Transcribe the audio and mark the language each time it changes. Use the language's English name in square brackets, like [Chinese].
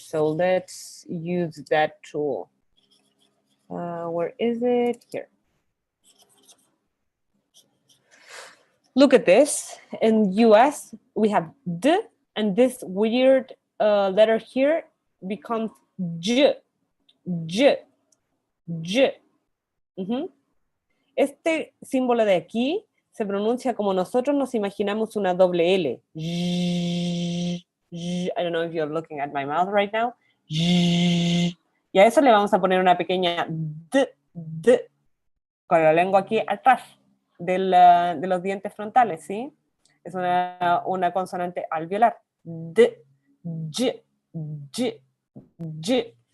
[English] So let's use that tool. Where is it? Here. Look at this. In US, we have D, and this weird letter here becomes J, J, J. [Spanish] Este símbolo de aquí se pronuncia como nosotros nos imaginamos una doble L. [English] I don't know if you're looking at my mouth right now. [Spanish] Y a eso le vamos a poner una pequeña D, con la lengua aquí atrás de los dientes frontales, ¿sí? Es una consonante alveolar. D, J, J, J.